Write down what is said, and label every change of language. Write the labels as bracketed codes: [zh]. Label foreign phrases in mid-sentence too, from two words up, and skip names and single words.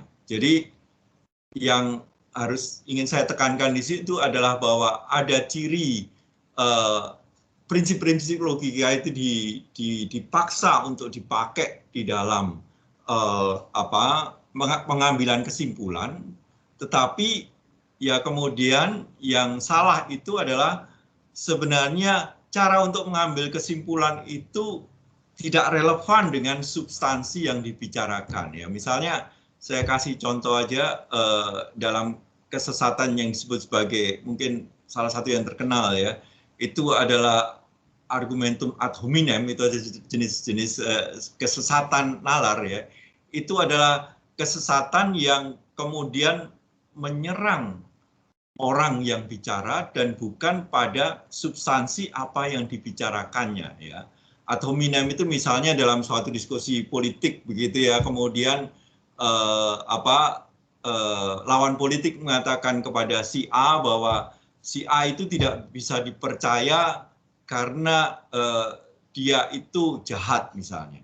[id] Jadi yang harus ingin saya tekankan di situ adalah bahwa ada ciri prinsip-prinsip logika itu dipaksa untuk dipakai di dalam pengambilan kesimpulan, tetapi ya kemudian yang salah itu adalah sebenarnya cara untuk mengambil kesimpulan itu tidak relevan dengan substansi yang dibicarakan ya. Misalnya saya kasih contoh aja dalam kesesatan yang disebut sebagai mungkin salah satu yang terkenal ya, itu adalah [la] argumentum ad hominem, [id] itu ada jenis-jenis kesesatan nalar ya. Itu adalah kesesatan yang kemudian menyerang orang yang bicara dan bukan pada substansi apa yang dibicarakannya ya. [la] Ad hominem [id] itu misalnya dalam suatu diskusi politik begitu ya, kemudian lawan politik mengatakan kepada si A bahwa si A itu tidak bisa dipercaya karena dia itu jahat misalnya.